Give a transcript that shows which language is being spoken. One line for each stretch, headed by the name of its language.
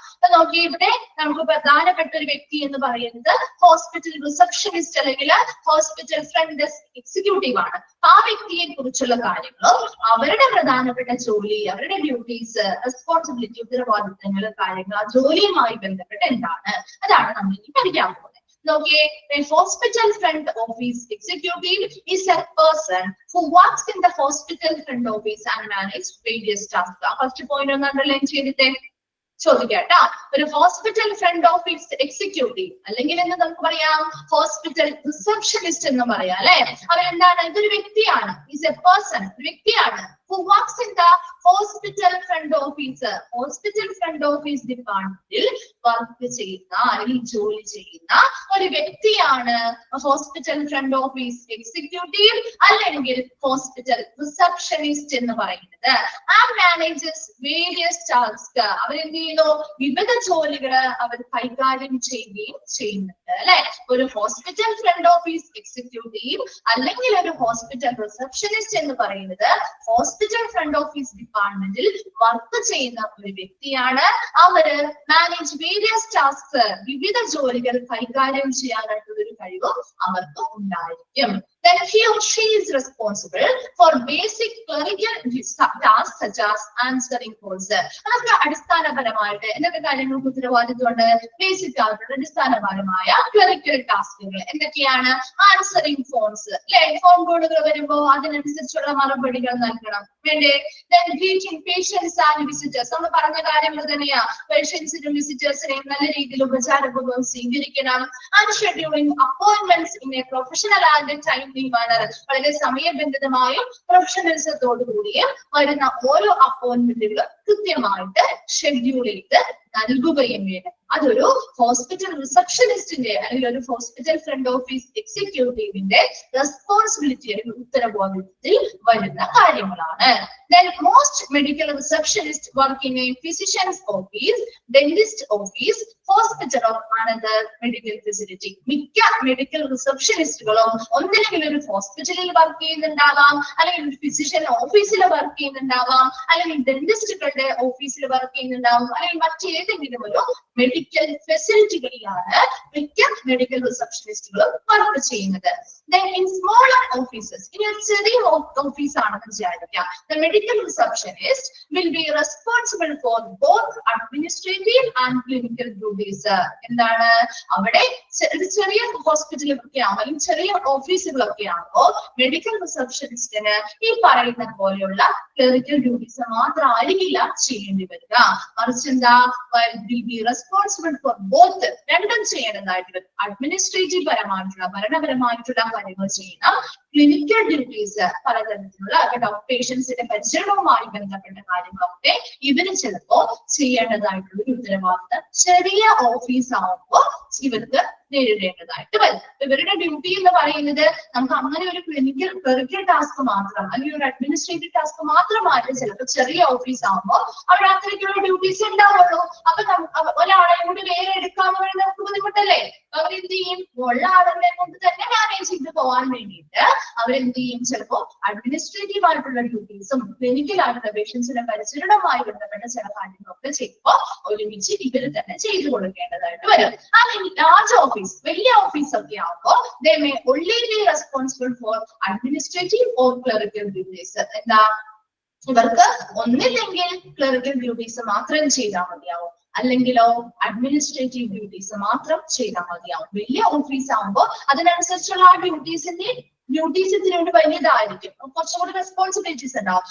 Malayalam: അപ്പൊ നോക്കി, ഇവിടെ നമുക്ക് പ്രധാനപ്പെട്ട ഒരു വ്യക്തി എന്ന് പറയുന്നത് ഹോസ്പിറ്റൽ റിസപ്ഷനിസ്റ്റ് അല്ലെങ്കിൽ ഹോസ്പിറ്റൽ ഫ്രണ്ട് ഡെസ്ക് എക്സിക്യൂട്ടീവ് ആണ്. ആ വ്യക്തിയെ കുറിച്ചുള്ള കാര്യങ്ങളും അവരുടെ പ്രധാനപ്പെട്ട ജോലി, അവരുടെ ഡ്യൂട്ടീസ്, റെസ്പോൺസിബിലിറ്റി, ഉത്തരവാദിത്തങ്ങൾ, കാര്യങ്ങൾ, ആ ജോലിയുമായി ബന്ധപ്പെട്ട് എന്താണ്, അതാണ് നമ്മൾ ഇനി പഠിക്കാൻ പോകുന്നത്. നോക്കിയേ,
English: a hospital front office executive is a person who works in the hospital front office and manages various tasks.
Malayalam: First point ഒന്ന് അണ്ടർലൈൻ ചെയ്തിട്ടേ ചോദിക്കാട്ടാ. ഒരു ഹോസ്പിറ്റൽ ഫ്രണ്ട് ഓഫീസ് എക്സിക്യൂട്ടീവ് അല്ലെങ്കിൽ എന്ന് നമുക്ക് പറയാം ഹോസ്പിറ്റൽ റിസപ്ഷനിസ്റ്റ് എന്ന് പറയാം അല്ലെ. അവരെന്താണ്? ഇതൊരു വ്യക്തിയാണ്, ഈസ് എ പേഴ്സൺ, ഒരു വ്യക്തിയാണ്.
English: who works in the hospital front office,
Malayalam: hospital front office ഡിപ്പാർട്ട്മെന്റിൽ വർക്ക് ചെയ്യുന്ന അല്ലെങ്കിൽ ജോലി ചെയ്യുന്ന ഒരു വ്യക്തിയാണ് ഹോസ്പിറ്റൽ ഫ്രണ്ട് ഓഫീസ് എക്സിക്യൂട്ടീവ് അല്ലെങ്കിൽ ഹോസ്പിറ്റൽ റിസപ്ഷനിസ്റ്റ് എന്ന് പറയുന്നത്. And manages various task. അവരെന്ത് ചെയ്യുന്നു? വിവിധ ജോലികൾ അവർ കൈകാര്യം ചെയ്യുകയും ചെയ്യുന്നുണ്ട് അല്ലെ. ഒരു ഹോസ്പിറ്റൽ ഫ്രണ്ട് ഓഫീസ് എക്സിക്യൂട്ടീവ് അല്ലെങ്കിൽ ഒരു ഹോസ്പിറ്റൽ റിസപ്ഷനിസ്റ്റ് എന്ന് പറയുന്നത് ഹോസ്പിറ്റൽ ഫ്രണ്ട് ഓഫീസ് ഡിപ്പാർട്ട്മെന്റിൽ വർക്ക് ചെയ്യുന്ന ഒരു വ്യക്തിയാണ്. അവര് മാനേജ് വേരിയസ് ടാസ്ക്, വിവിധ ജോലികൾ കൈകാര്യം ചെയ്യാനായിട്ടുള്ള ഒരു കഴിവും അവർക്ക് ഉണ്ടായിരിക്കും.
English: Then he or she is responsible for basic clerical tasks such as answering calls.
Malayalam: അതൊക്കെ അടിസ്ഥാനപരമായിട്ട് എന്തൊക്കെ കാര്യങ്ങൾക്ക് ഉത്തരവാദിത്വമുണ്ട്? ബേസിക് ആയിട്ടുള്ള അടിസ്ഥാനപരമായ ക്ലറിക്കൽ ടാസ്കുകൾ എന്തൊക്കെയാണ്? ആൻസറിങ് ഫോൺസ് അല്ലെ, ഫോൺ കോളുകൾ വരുമ്പോ അതിനനുസരിച്ചുള്ള മറുപടികൾ നൽകണം വേണ്ടേ?
English: Then greeting patients and visitors.
Malayalam: നമ്മൾ പറഞ്ഞ കാര്യങ്ങൾ തന്നെയാ, പേഷ്യൻസിനും വിസിറ്റേഴ്സിനെയും നല്ല രീതിയിൽ ഉപചാരപൂർവ്വം സ്വീകരിക്കണം.
English: And scheduling appointments in a professional and time manner.
Malayalam: വളരെ സമയബന്ധിതമായും പ്രൊഫഷണലിസത്തോടു കൂടിയും വരുന്ന ഓരോ അപ്പോയിന്റ്മെന്റുകളും കൃത്യമായിട്ട് ഷെഡ്യൂൾ ചെയ്ത് നൽകുകയും വേണം. അതൊരു ഹോസ്പിറ്റൽ റിസപ്ഷനിസ്റ്റിന്റെ അല്ലെങ്കിൽ ഒരു ഹോസ്പിറ്റൽ ഫ്രണ്ട് ഓഫീസ് എക്സിക്യൂട്ടീവിന്റെ റെസ്പോൺസിബിലിറ്റി അല്ലെങ്കിൽ ഉത്തരവാദിത്തത്തിൽ വരുന്ന കാര്യങ്ങളാണ്.
English: Then most medical receptionists work in a physician's office, dentist office, hospital or another medical facility.
Malayalam: മിക്ക മെഡിക്കൽ റിസപ്ഷനിസ്റ്റുകളും ഒന്നില്ലെങ്കിൽ ഒരു ഹോസ്പിറ്റലിൽ വർക്ക് ചെയ്യുന്നുണ്ടാവാം, അല്ലെങ്കിൽ ഒരു ഫിസിഷ്യൻ ഓഫീസിൽ വർക്ക് ചെയ്യുന്നുണ്ടാവാം, അല്ലെങ്കിൽ ഡെന്റിസ്റ്റുകളുടെ ഓഫീസിൽ വർക്ക് ചെയ്യുന്നുണ്ടാവും, അല്ലെങ്കിൽ മറ്റേതെങ്കിലും ഒരു മെഡിക്കൽ ഫെസിലിറ്റികളിലാണ് മിക്ക മെഡിക്കൽ റിസപ്ഷനിസ്റ്റുകളും വർക്ക് ചെയ്യുന്നത്.
English: Then in smaller offices,
Malayalam: ഇനി ഒരു ചെറിയ ഓഫീസ് ആണെന്ന് വിചാരിക്കാം,
English: the medical receptionist will be responsible for both administrative and clinical duties.
Malayalam: എന്താണ്? അവിടെ ചെറിയ ഹോസ്പിറ്റലൊക്കെ ആകുമ്പോൾ അല്ലെങ്കിൽ ചെറിയ ഓഫീസുകളൊക്കെ ആകുമ്പോൾ മെഡിക്കൽ റിസപ്ഷനിസ്റ്റിന് ഈ പറയുന്ന പോലെയുള്ള ക്ലറിക്കൽ ഡ്യൂട്ടീസ് മാത്രമായിരിക്കില്ല ചെയ്യേണ്ടി വരിക. മറിച്ച് എന്താ?
English: will be responsible for both,
Malayalam: രണ്ടും ചെയ്യേണ്ടതായിട്ട് വരും. അഡ്മിനിസ്ട്രേറ്റീവ് പരമായിട്ടുള്ള ഭരണപരമായിട്ടുള്ള കാര്യങ്ങൾ ചെയ്യണം. ക്ലിനിക്കൽ ഡ്യൂട്ടീസ് പലതരത്തിലുള്ള പേഷ്യൻസിന്റെ പരിചരണവുമായി ബന്ധപ്പെട്ട കാര്യങ്ങളൊക്കെ ഇവര് ചിലപ്പോ ചെയ്യേണ്ടതായിട്ടുള്ള ഒരു ഉത്തരവാദിത്തം ചെറിയ ഓഫീസ് ആവുമ്പോൾ ഇവർക്ക് നേരിടേണ്ടതായിട്ട് വരും. ഇവരുടെ ഡ്യൂട്ടി എന്ന് പറയുന്നത് നമുക്ക് അങ്ങനെ ഒരു ക്ലിനിക്കൽ ടാസ്ക് മാത്രം അല്ലെങ്കിൽ ഒരു അഡ്മിനിസ്ട്രേറ്റീവ് ടാസ്ക് മാത്രമായിട്ട് ചിലപ്പോൾ ചെറിയ ഓഫീസ് ആകുമ്പോൾ അവിടെ അത്രയ്ക്കുള്ള ഡ്യൂട്ടീസ് ഉണ്ടാവുള്ളൂ. അപ്പൊ ഒരാളെ കൂടി വേറെ എടുക്കാന്ന് പറയുന്നത് നമുക്ക് ബുദ്ധിമുട്ടല്ലേ? അവരെന്ത് ചെയ്യും? ഉള്ള ആളുകളെ കൊണ്ട് തന്നെ മാനേജ് ചെയ്ത് പോകാൻ വേണ്ടിയിട്ട് അവരെന്ത് ചെയ്യും? ചിലപ്പോ അഡ്മിനിസ്ട്രേറ്റീവ് ആയിട്ടുള്ള ഡ്യൂട്ടീസും ക്ലിനിക്കൽ ആയിട്ടുള്ള പേഷ്യൻസിന്റെ പരിചരണവുമായി ബന്ധപ്പെട്ട ചില കാര്യങ്ങളൊക്കെ ചെയ്യുമ്പോൾ ഒരുമിച്ച് ഇവര് തന്നെ ചെയ്തു കൊടുക്കേണ്ടതായിട്ട് വരും. അല്ലെങ്കിൽ ലാർജ് ഓഫീസ്, വലിയ ഓഫീസ് ഒക്കെ ആകുമ്പോൾ
English: they may only be responsible for administrative or clerical duties.
Malayalam: എന്താ? ഇവർക്ക് ഒന്നില്ലെങ്കിൽ ക്ലറിക്കൽ ഡ്യൂട്ടീസ് മാത്രം ചെയ്താൽ മതിയാവും, അല്ലെങ്കിലോ അഡ്മിനിസ്ട്രേറ്റീവ് ഡ്യൂട്ടീസ് മാത്രം ചെയ്താൽ മതിയാവും. വലിയ ഓഫീസ് ആകുമ്പോൾ അതിനനുസരിച്ചുള്ള ആ ഡ്യൂട്ടീസ് ഇതിനോട് വലിയതായിരിക്കും, കുറച്ചുകൂടി റെസ്പോൺസിബിലിറ്റീസ് ഉണ്ടാവും.